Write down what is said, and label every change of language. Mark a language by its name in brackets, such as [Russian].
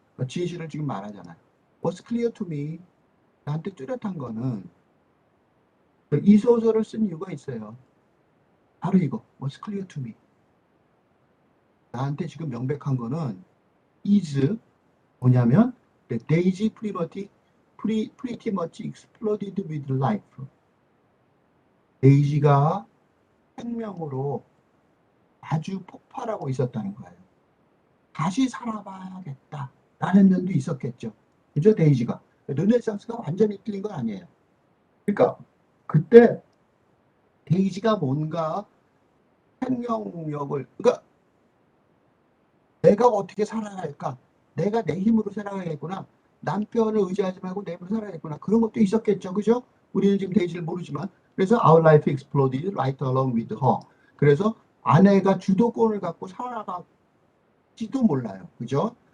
[Korean] 진실을 지금 말하잖아요. [English] What's clear to me? [Korean] 나한테 뚜렷한 거는 이 소설을 쓴 이유가 있어요. 바로 이거. [English] What's clear to me? [Korean] 나한테 지금 명백한 거는 [English] is [Korean] 뭐냐면 [English] the daisy pretty much exploded with life. [Korean] 데이지가 생명으로 아주 폭발하고 있었다는 거예요. 다시 살아봐야겠다 라는 면도 있었겠죠. 그죠? 데이지가. 르네상스가 완전히 틀린 건 아니에요. 그러니까 그때 데이지가 뭔가 생명력을, 그러니까 내가 어떻게 살아갈까? 내가 내 힘으로 살아가겠구나. 남편을 의지하지 말고 내 힘으로 살아야겠구나. 그런 것도 있었겠죠. 그죠? 우리는 지금 데이지를 모르지만. 그래서 [English] our life exploded right along with her. [Korean] 그래서 아내가 주도권을 갖고 살아가지도 몰라요. 그죠?